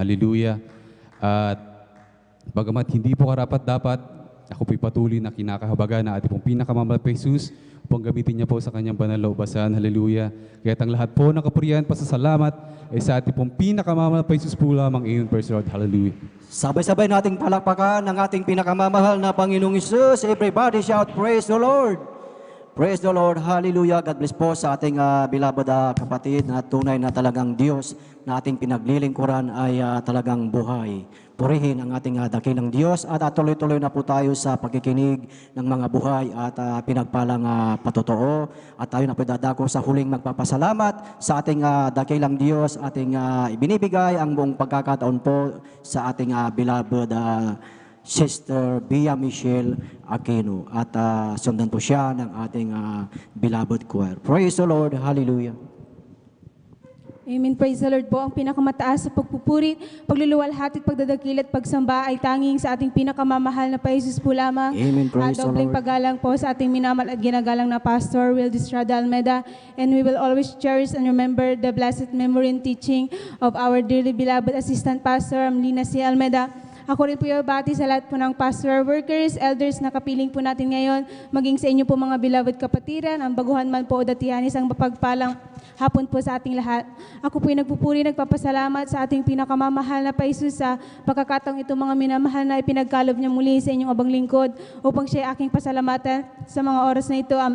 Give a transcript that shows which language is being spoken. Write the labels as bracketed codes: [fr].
[tl] Hallelujah. At bagamat hindi po karapat-dapat, ako po'y patuloy na kinakahabaga na ating pong pinakamamahal pa Jesus upang gamitin niya po sa kanyang banal na ubasan. Hallelujah. Kaya't ang lahat po ng kapurihan, pasasalamat ay sa ating pong pinakamamahal pa Jesus po lamang iyon, [en] praise the Lord. [tl] Hallelujah. Sabay-sabay nating palakpakan ng ating pinakamamahal na Panginoong Hesus. [en] Everybody shout, praise the Lord! Praise the Lord, hallelujah. [tl] God bless po sa ating beloved kapatid na tunay na talagang Diyos na ating pinaglilingkuran ay talagang buhay. Purihin ang ating dakilang Diyos at tuloy-tuloy na po tayo sa pagkikinig ng mga buhay at pinagpalang patotoo. At tayo na po dadako sa huling magpapasalamat sa ating dakilang Diyos, ating ibinibigay ang buong pagkakataon po sa ating beloved Sister Bia Michelle Aquino. At sundan po siya ng ating beloved choir. [en] Praise the Lord. Hallelujah. Amen. Praise the Lord po. [tl] Ang pinakamataas sa pagpupuri, pagluluwalhati at pagdadakil at pagsamba ay tanging sa ating pinakamamahal na pa Jesus po lamang. [en] Amen. Praise the [tl] Dobleng paggalang po sa ating minamahal at ginagalang na Pastor Will Estrada Almeda. [en] And we will always cherish and remember the blessed memory and teaching of our dearly beloved Assistant Pastor Lina C. Almeda. [tl] Ako rin po yung bati sa lahat po ng pastoral workers, elders na kapiling po natin ngayon, maging sa inyo po mga beloved kapatiran, ang baguhan man po o datihan, isang mapagpalang hapon po sa ating lahat. Ako po yung nagpupuri, nagpapasalamat sa ating pinakamamahal na pa Jesus sa pagkakataong ito mga minamahal na ipinagkalob niya muli sa inyong abang lingkod upang siya aking pasalamatan sa mga oras na ito.